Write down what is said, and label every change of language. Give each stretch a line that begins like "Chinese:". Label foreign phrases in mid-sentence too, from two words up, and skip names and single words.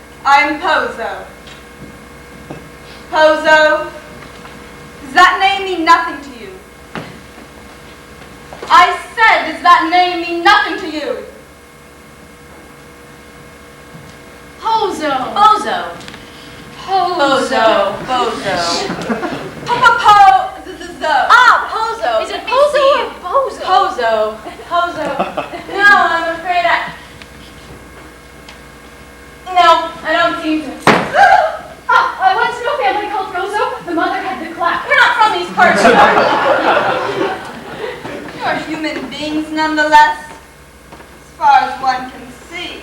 English: I am Pozo. Pozo, does that name mean nothing to you? I said, does that name mean nothing to you? Pozo. Bozo. Pozo. Bozo. Po-po-po-zo. Ah, Pozo. Is it Let me Pozo see. or Bozo? Pozo. Pozo. No, I'm afraid No, I don't seem to. I once knew a family called Rozo. The mother had the clap. We're not from these parts. You're human beings nonetheless, as far as one can see.